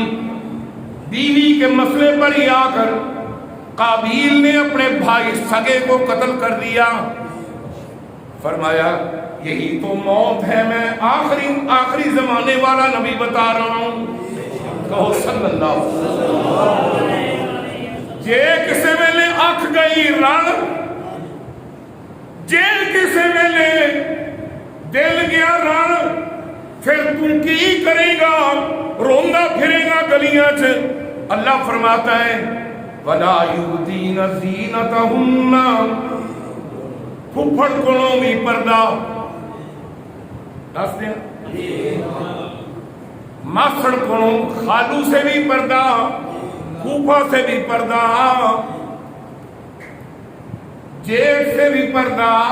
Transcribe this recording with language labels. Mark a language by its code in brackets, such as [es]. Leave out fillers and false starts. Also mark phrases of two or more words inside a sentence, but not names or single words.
[ur] بیوی کے مسئلے پر ہی آ کر قابیل نے اپنے بھائی سگے کو قتل کر دیا۔ فرمایا یہی تو موت ہے، میں آخری زمانے والا نبی بتا رہا ہوں، کہو [ar] صلی اللہ علیہ وسلم۔ [pa] جے کسے ویلے اکھ گئی رن، جے کسے ویلے دل گیا رن، پھر تم کی کرے گا؟ روندا پھرے گا گلیاں چ۔ [ur] اللہ فرماتا ہے [ar] وَلَا يُبْدِينَ زِينَتَهُنَّ، [pa] پھپھڑ کونوں بھی پردہ دس دیا، ماسڑ کونوں [ur] خالو سے بھی پردہ، پھوپھا سے بھی پردہ، جیٹ سے بھی پردہ،